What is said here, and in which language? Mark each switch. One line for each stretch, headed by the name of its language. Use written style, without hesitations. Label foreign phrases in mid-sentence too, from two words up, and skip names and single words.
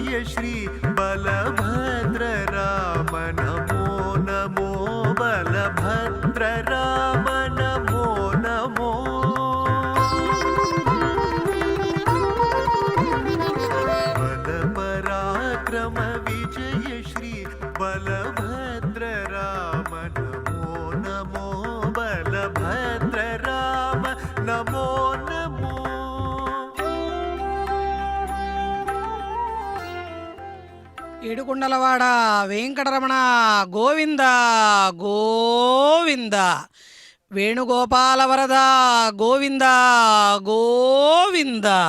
Sanskrit: श्री बलभद्र राम नमो नमो बलभद्र राम नमो नमो बल पराक्रम विजय श्री बलभद्र राम नमो नमो बलभद्र राम नमो नमो
Telugu: ఏడుకొండలవాడ వెంకటరమణ గోవింద గోవింద వేణుగోపాల వరద గోవింద గోవింద